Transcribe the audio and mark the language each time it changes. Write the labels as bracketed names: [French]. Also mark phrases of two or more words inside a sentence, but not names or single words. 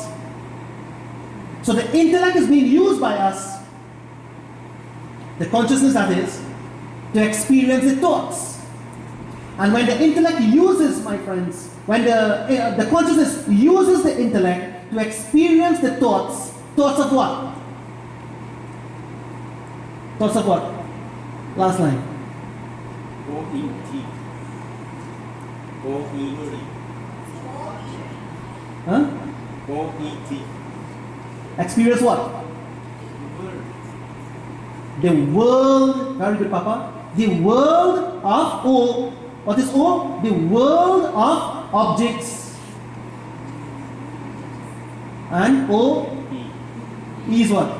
[English] So the intellect is being used by us, the consciousness that is, to experience the thoughts. And when the intellect uses, my friends, when the consciousness uses the intellect to experience the thoughts, thoughts of what? Thoughts of what? Last line. O-E-T. O-E-T. Huh? O-E-T. Experience what? The world. Very good, Papa. The world of O. What is O? The world of objects. And O, E is what?